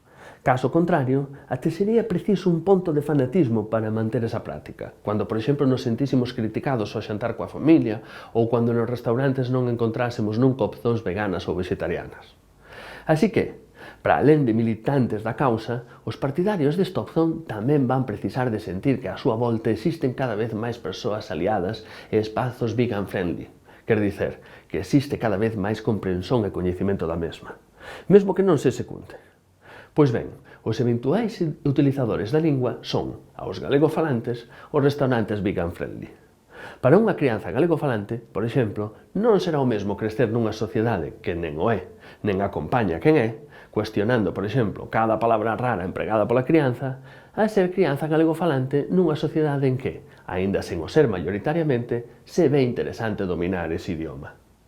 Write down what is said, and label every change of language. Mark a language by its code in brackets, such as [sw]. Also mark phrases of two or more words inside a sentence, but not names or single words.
[gl] Caso contrario, até sería preciso un ponto de fanatismo para manter esa práctica, cando, por exemplo, nos sentísimos criticados ao xantar coa familia ou cando nos restaurantes non encontrásemos nunca opcións veganas ou vegetarianas. Así que, para alén de militantes da causa, os partidarios desta opción tamén van precisar de sentir que á súa volta existen cada vez máis persoas aliadas e espazos [en] vegan friendly, [gl] quer dicer, que existe cada vez máis comprensión e coñecemento da mesma, mesmo que non se secunde. Pois ben, os eventuais utilizadores da lingua son, aos galegofalantes, os restaurantes [en] vegan friendly. [gl] Para unha crianza galegofalante, por exemplo, non será o mesmo crecer nunha sociedade que nen o é, nen acompaña quen é, cuestionando, por exemplo, cada palabra rara empregada pola crianza, a ser crianza galegofalante nunha sociedade en que, aínda sen o ser maioritariamente, se ve interesante dominar ese idioma.